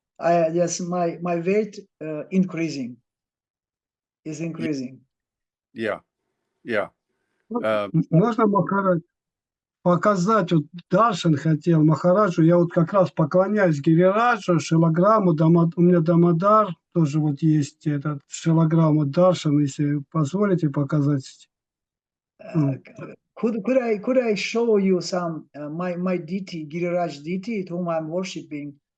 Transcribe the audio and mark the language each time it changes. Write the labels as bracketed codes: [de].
[en] My weight is increasing. Yeah. [ru] Можно, Махарадж, показать, вот Даршан хотел, Махараджу, я вот как раз поклоняюсь Гирираджу, Шилаграмму, у меня Дамодар, тоже вот есть этот Шилаграмму Даршан, если позволите показать. [en] Could I show you some my deity, Giriraj deity, whom I'm worshiping?